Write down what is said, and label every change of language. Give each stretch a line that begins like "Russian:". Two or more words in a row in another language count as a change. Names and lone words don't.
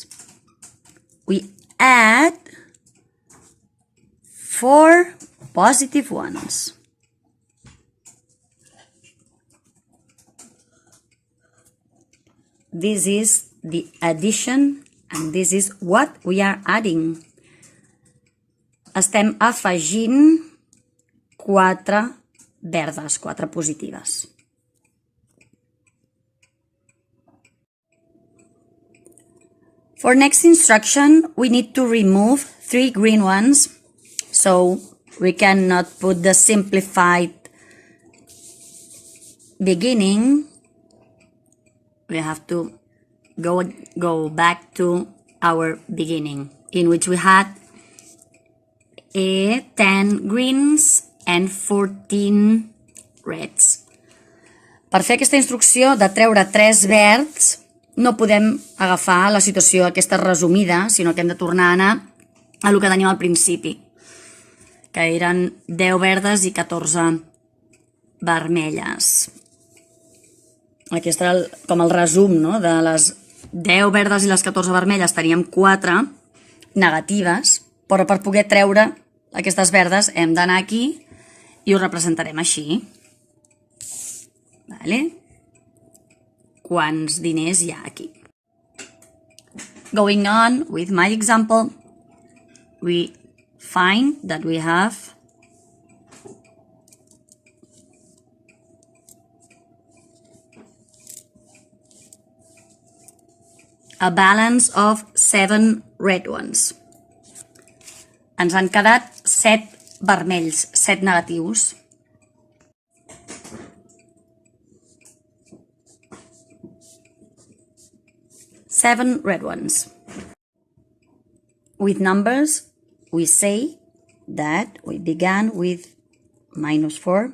English: We add 4 positive ones. This is the addition, and this is what we are adding.
Catalan: Estem afegint 4 verdes, 4 positives.
English: For next instruction, we need to remove 3 green ones. So we cannot put the simplified beginning. We have to go back to our beginning, in which we had 10 greens and 14 reds.
Catalan: Per fer aquesta instrucció de treure 3 verds, no podem agafar la situació aquesta resumida, sinó que hem de tornar a anar a el que teníem al principi, que eren 10 verdes i 14 vermelles. Aquí està com el resum, no? De les 10 verdes i les 14 vermelles teníem 4 negatives, però per poder treure aquestes verdes hem d'anar aquí i ho representarem així. Vale? Quants diners hi ha aquí?
English: Going on with my example, we find that we have a balance of 7 red ones.
Catalan: Ens han quedat 7 vermells, 7 negatius.
English: Seven red ones. With numbers, we say that we began with -4.